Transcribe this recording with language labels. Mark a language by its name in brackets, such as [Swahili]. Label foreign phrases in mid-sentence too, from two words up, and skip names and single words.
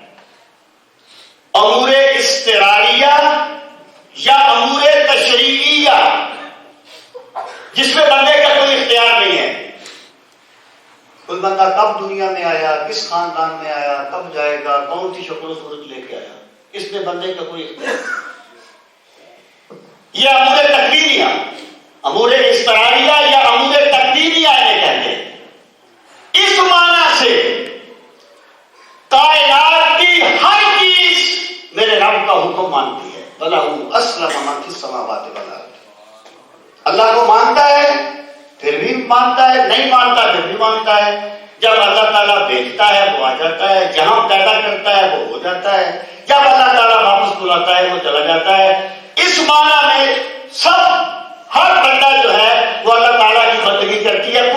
[Urdu] امور اضطراریہ یا امور تشریعیہ، جس میں بندے کا کوئی اختیار نہیں ہے. کوئی بندہ کب دنیا میں آیا، کس خاندان میں آیا، کب جائے گا، کون سی شکل و صورت لے کے آیا، اس میں بندے کا کوئی اختیار نہیں. یہ امور تقدیریہ، امور اضطراریہ یا امور تقدیریہ انہیں کہتے ہیں. اس معنی سے کائنات کی ہر چیز میرے رب کا حکم مانتی ہے. [Arabic] وَلَهُ أَسْلَمَ مَن فِي السَّمَاوَاتِ وَالْأَرْضِ. [Urdu] اللہ کو مانتا ہے پھر بھی مانتا ہے، نہیں مانتا پھر بھی مانتا ہے. جب اللہ تعالیٰ بھیجتا ہے وہ آ جاتا ہے، جہاں پیدا کرتا ہے وہ ہو جاتا ہے، جب اللہ تعالیٰ واپس بلاتا ہے وہ چلا جاتا ہے. اس معنی میں سب ہر بندہ جو ہے وہ اللہ تعالیٰ کی بندگی کرتی ہے.